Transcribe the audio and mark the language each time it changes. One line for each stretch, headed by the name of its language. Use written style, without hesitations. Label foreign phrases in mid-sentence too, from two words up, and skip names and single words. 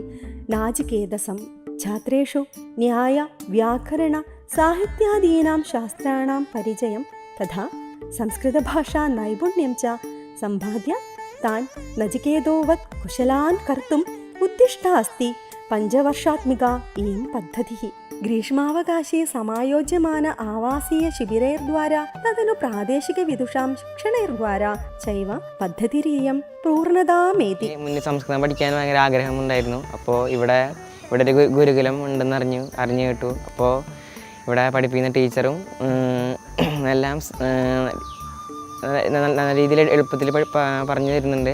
Sanskrit: नाचिकेतसं छात्रेषु न्याय व्याकरण साहित्यादीनां शास्त्राणां परिचयं तथा संस्कृतभाषा नैपुण्यं च सम्पाद्य तान् नचिकेतोवत् कुशलान् कर्तुम् उद्दिष्टा अस्ति पञ्चवर्षात्मिका इयं पद्धतिः। ग्रीष्मावकाशे समायोज्यमान आवासीय शिबिरैर्द्वारा तदनु प्रादेशिकविदुषां शिक्षणैर्द्वारा चैव പദ്ധതിരിയം പൂർണ്ണതാമേതി.
Malayalam: മുന്നേ സംസ്കൃതം പഠിക്കാൻ ഭയങ്കര ആഗ്രഹമുണ്ടായിരുന്നു. അപ്പോൾ ഇവിടെ ഒരു ഗുരുകുലം ഉണ്ടെന്ന് അറിഞ്ഞു കേട്ടു. അപ്പോൾ ഇവിടെ പഠിപ്പിക്കുന്ന ടീച്ചറും എല്ലാം നല്ല രീതിയിൽ എളുപ്പത്തിൽ പറഞ്ഞു തരുന്നുണ്ട്.